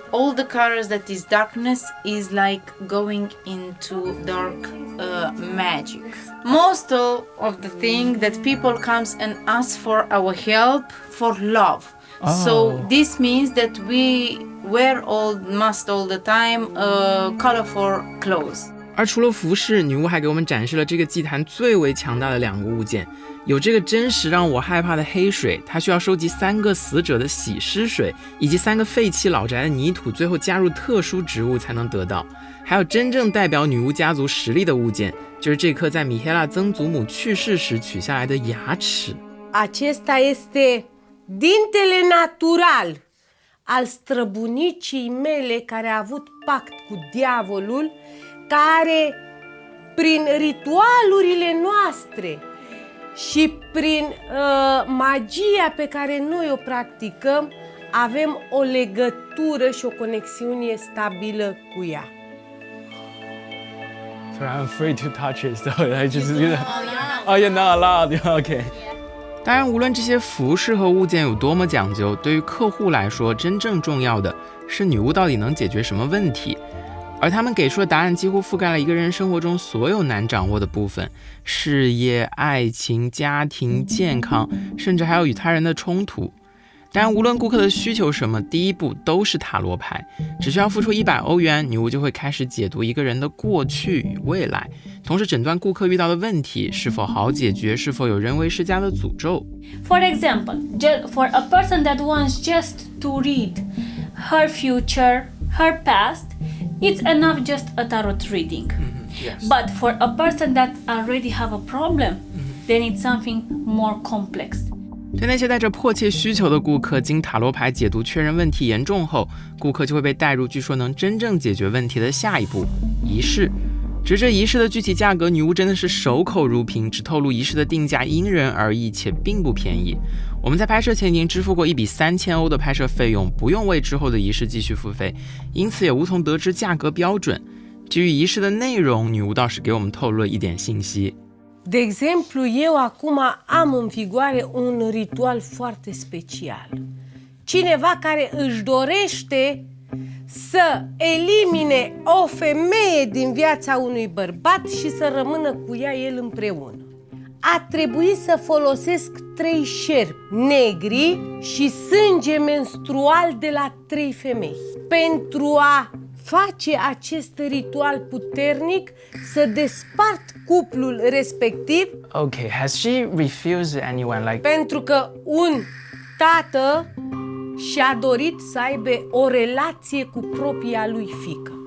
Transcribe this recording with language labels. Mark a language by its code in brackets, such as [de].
[en] All the colors that is darkness is like going into dark magic. Most of the thing that people comes and ask for our help for love. So this means that we must all the time colorful clothes. [zh] 而除了服饰，女巫还给我们展示了这个祭坛最为强大的2个物件，有这个真实让我害怕的黑水，它需要收集3个死者的洗尸水，以及3个废弃老宅的泥土，最后加入特殊植物才能得到。还有真正代表女巫家族实力的物件，就是这颗在米黑拉曾祖母去世时取下来的牙齿。 [ro] Acesta este dintele natural al străbunicii mele care a avut pact cu diavolul, care prin ritualurile noastre și prin magia pe care noi o practicăm, avem o legătură și o conexiune stabilă cu ea. [en] So I'm afraid to touch it, so I just Oh, you're not allowed. Okay. [zh] 当然，无论这些服饰和物件有多么讲究，对于客户来说，真正重要的是女巫到底能解决什么问题。而他们给出的答案几乎覆盖了一个人生活中所有难掌握的部分：事业、爱情、家庭、健康，甚至还有与他人的冲突。当然，无论顾客的需求什么，第一步都是塔罗牌，只需要付出100欧元，女巫就会开始解读一个人的过去与未来，同时诊断顾客遇到的问题是否好解决，是否有人为施加的诅咒。 [en] For example, for a person that wants just to read her future, her past, it's enough just a tarot reading. Yes. But for a person that already have a problem, they need something more complex. [zh] 对那些带着迫切需求的顾客，经塔罗牌解读确认问题严重后，顾客就会被带入据说能真正解决问题的下一步——仪式。至于这仪式的具体价格，女巫真的是守口如瓶，只透露仪式的定价因人而异，且并不便宜。我们在拍摄前已经支付过1笔3000欧的拍摄费用，不用为之后的仪式继续付费，因此也无从得知价格标准。至于仪式的内容，女巫倒是给我们透露了一点信息。 [ro] De exemplu, eu acum am în vigoare un ritual foarte special. Cineva care își dorește să elimine o femeie din viața unui bărbat și să rămână cu ea el împreună. A trebuit să folosesc 3 șerpi negri și sânge menstrual de la 3 femei. Pentru a face acest ritual puternic, să despart cuplul respectiv. [en] Okay, has she refused anyone like? [ro] Pentru că un tată și-a dorit să aibă o relație cu propria lui fiică.